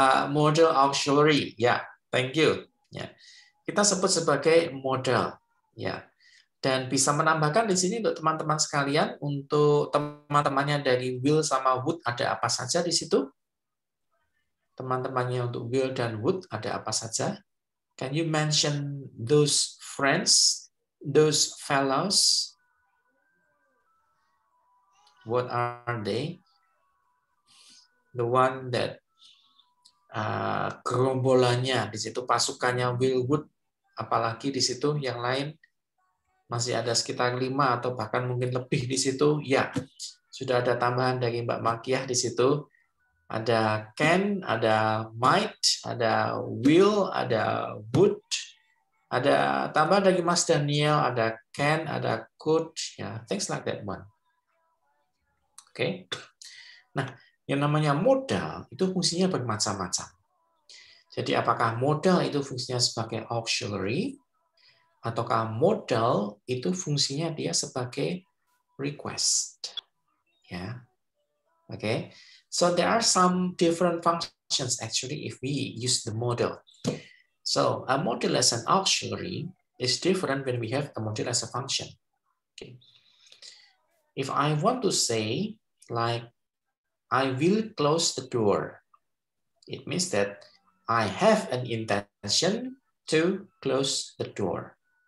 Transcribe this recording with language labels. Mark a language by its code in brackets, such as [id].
[en] Model auxiliary, ya, thank you. [id] Ya, kita sebut sebagai model, ya. Dan bisa menambahkan di sini untuk teman-teman sekalian, untuk teman-temannya dari will sama would ada apa saja di situ? Teman-temannya untuk will dan would ada apa saja? [en] Can you mention those friends, those fellows? What are they? The one that [id] gerombolannya di situ, pasukannya will would, apalagi di situ yang lain masih ada sekitar 5 atau bahkan mungkin lebih di situ. Ya, sudah ada tambahan dari Mbak Makiah di situ. Ada can, ada might, ada will, ada would, ada tambahan dari Mas Daniel, ada can, ada could, ya, [en] things like that one. [id] Oke. Nah, yang namanya modal itu fungsinya bermacam-macam. Jadi apakah modal itu fungsinya sebagai auxiliary, ataukah modal itu fungsinya dia sebagai request. Ya. Oke. [en] So there are some different functions actually if we use the modal. So a modal as an auxiliary is different when we have a modal as a function. Okay. If I want to say like I will close the door, it means that I have an intention to close the door.